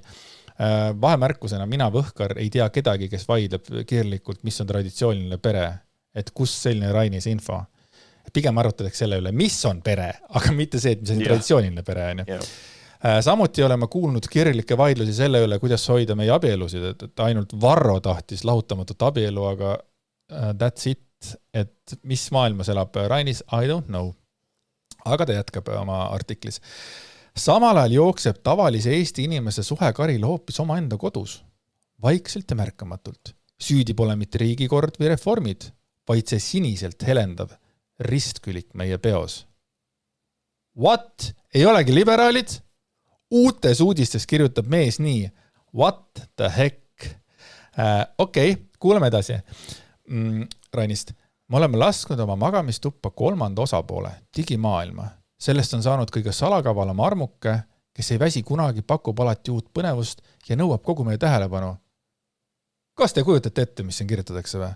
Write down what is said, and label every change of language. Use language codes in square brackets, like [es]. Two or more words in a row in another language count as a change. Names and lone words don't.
[et] Vahemärkusena mina Võhkar ei tea kedagi, kes vaidleb kirjalikult, mis on traditsiooniline pere, et kus selline Rainis info. Pigem arutatakse selle üle, mis on pere, aga mitte see, et mis on traditsiooniline pere. Samuti oleme kuulnud kirjalikke vaidlusi selle üle, kuidas hoida meie abielusid, et ainult Varro tahtis lahutamatut abielu, aga [en] that's it. [et] Et mis maailmas elab Rainis, [en] I don't know. [et] Aga ta jätkab oma artiklis. Samal ajal jookseb tavalise Eesti inimese suhe Karil hoopis oma enda kodus. Vaikselt ja märkamatult. Süüdi pole mitte riigikord või reformid, vaid see siniselt helendav ristkülik meie peos. What? Ei olegi liberaalid? Uutes uudistes kirjutab mees nii. [en] What the heck? [et] Okei, kuulame edasi. Rainist, me oleme lasknud oma magamistuppa 3. osapoole, digimaailma. Sellest on saanud kõige salakavalam armuke, kes ei väsi kunagi, pakub alati uut põnevust ja nõuab kogu meie tähelepanu. Kas te kujutate ette, mis siin kirjutatakse või?